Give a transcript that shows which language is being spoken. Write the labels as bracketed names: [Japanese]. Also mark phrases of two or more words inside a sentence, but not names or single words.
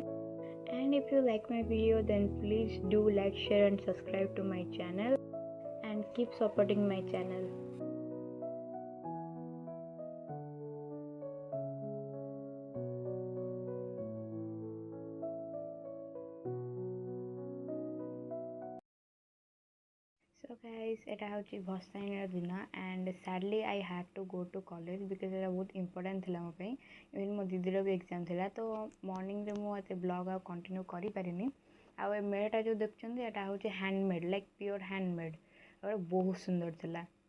[English] And if you like my video, then please do like, share, and subscribe to my channel, and keep supporting my channel. So guys, [Bangla] এটা হচ্ছে [Odia] ଭସାଣିର ଦିନ [English] and sadly I had to go to college because [Odia] ଏଟା ବହୁତ important ଥିଲା ମୋ ପାଇଁ। ଇଭେନ୍ ମୋ ଦିଦିର ବି ଏକ୍ଜାମ୍ ଥିଲା ତ ମର୍ଣ୍ଣିଂରେ ମୁଁ ଏତେ ବ୍ଲଗ୍ ଆଉ କଣ୍ଟିନ୍ୟୁ କରିପାରିନି। ଆଉ ଏ ମେଢ଼ଟା ଯେଉଁ ଦେଖୁଛନ୍ତି ଏଟା ହେଉଛି [English] handmade like pure handmade [Odia] ଆଉ ବହୁତ ସୁନ୍ଦର ଥିଲା।